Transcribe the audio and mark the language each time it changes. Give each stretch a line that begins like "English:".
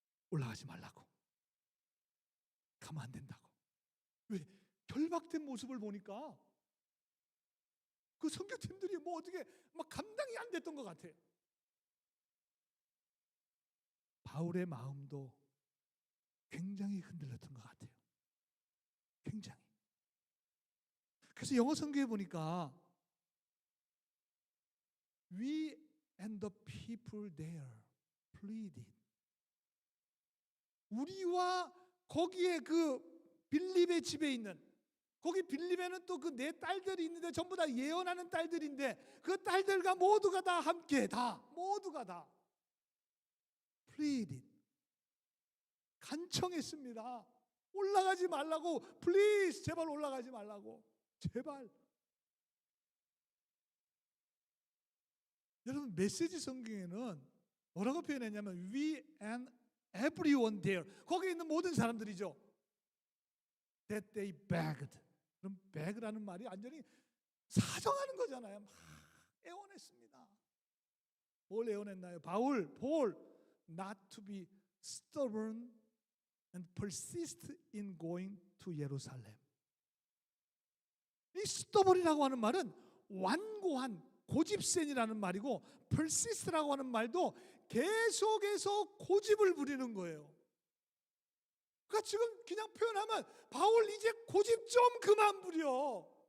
Korean: 올라가지 말라고. 가면 안 된다고. 왜? 결박된 모습을 보니까 그 선교팀들이 뭐 어떻게 막 감당이 안 됐던 것 같아요. 바울의 마음도 굉장히 흔들렸던 것 같아요. 굉장히. 그래서 영어 성경에 보니까
English: We and the people there pleaded.
Korean: 우리와 거기에 그 빌립의 집에 있는, 거기 빌립에는 또 그 네 딸들이 있는데 전부 다 예언하는 딸들인데 그 딸들과 모두가 다 함께 모두가 다 pleaded. 간청했습니다. 올라가지 말라고. Please, 제발 올라가지 말라고. 제발. 여러분, 메시지 성경에는 뭐라고 표현했냐면
English: We and everyone there.
Korean: 거기에 있는 모든 사람들이죠.
English: That they begged.
Korean: 그럼 beg라는 말이 완전히 사정하는 거잖아요. 막 애원했습니다. 뭘 애원했나요?
English: Paul not to be stubborn and persist in going to Jerusalem.
Korean: 이 stubborn이라고 하는 말은 완고한, 고집센이라는 말이고, persist라고 하는 말도 계속해서 고집을 부리는 거예요. 그러니까 지금 그냥 표현하면 바울 이제 고집 좀 그만 부려.